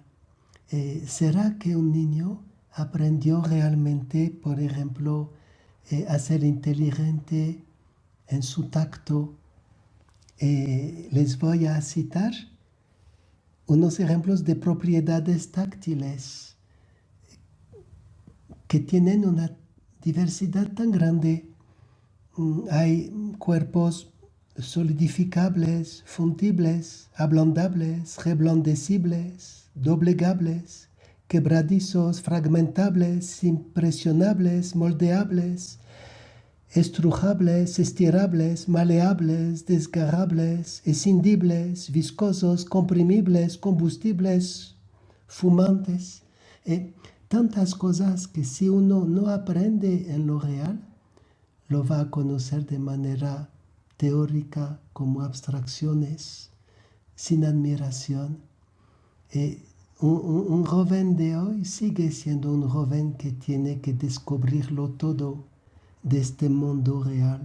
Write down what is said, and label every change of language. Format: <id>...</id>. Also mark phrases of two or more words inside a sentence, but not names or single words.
<es>¿Será que un niño aprendió realmente, por ejemplo, a ser inteligente en su tacto? Les voy a citar unos ejemplos de propiedades táctiles que tienen una diversidad tan grande. Hay cuerpos solidificables, fundibles, ablandables, reblandecibles, doblegables, quebradizos, fragmentables, impresionables, moldeables, estrujables, estirables, maleables, desgarrables, escindibles, viscosos, comprimibles, combustibles, fumantes. Tantas cosas que si uno no aprende en lo real, lo va a conocer de manera teórica, como abstracciones, sin admiración. Un joven de hoy sigue siendo un joven que tiene que descubrirlo todo de este mundo real.</es>